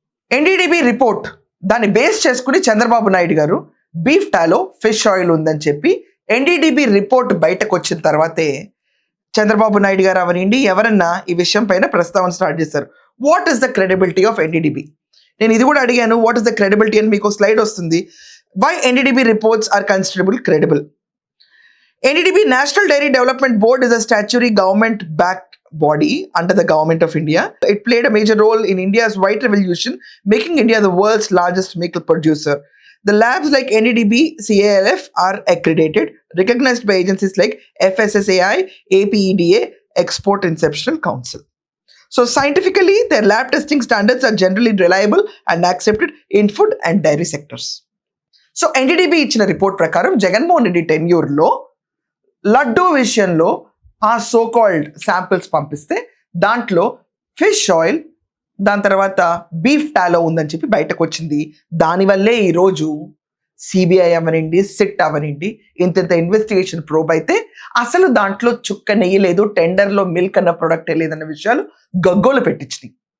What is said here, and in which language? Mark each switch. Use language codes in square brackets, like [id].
[te] NDDB report దాన్ని base చేసుకుని చంద్రబాబు నాయుడు గారు బీఫ్ టాలో ఫిష్ ఆయిల్ ఉందని చెప్పి ఎన్డీడీబీ రిపోర్ట్ బయటకు వచ్చిన తర్వాతే చంద్రబాబు నాయుడు గారు అవనండి ఎవరన్నా ఈ విషయం పైన ప్రస్తావన స్టార్ట్ చేశారు. [en] What is the credibility of NDDB? [te] నేను ఇది కూడా అడిగాను, [en] What is the credibility అని. [te] మీకు స్లైడ్ వస్తుంది. [en] Why NDDB reports are considerable credible? NDDB, National Dairy Development Board, is a statutory government-backed body under the Government of India. It played a major role in India's white revolution, making India the world's largest milk producer. The labs like NDDB, CALF are accredited, recognized by agencies like FSSAI, APEDA, Export Inspectional Council. So scientifically, their lab testing standards are generally reliable and accepted in food and dairy sectors. [te] So NDDB ఇచ్చిన report ప్రకారం జగన్మోహన్ రెడ్డి టెన్యూర్లో లడ్డూ విషయంలో ఆ so called samples పంపిస్తే దాంట్లో fish oil, దాని తర్వాత beef టాలో ఉందని చెప్పి బయటకు వచ్చింది. దానివల్లే ఈరోజు సిబిఐ అవనండి, సిట్ అవనండి, ఇంత ఇన్వెస్టిగేషన్ ప్రోబ్ అయితే అసలు దాంట్లో చుక్క నెయ్యి లేదు, టెండర్లో మిల్క్ అన్న ప్రొడక్టే లేదన్న విషయాలు గగ్గోలు పెట్టించినాయి.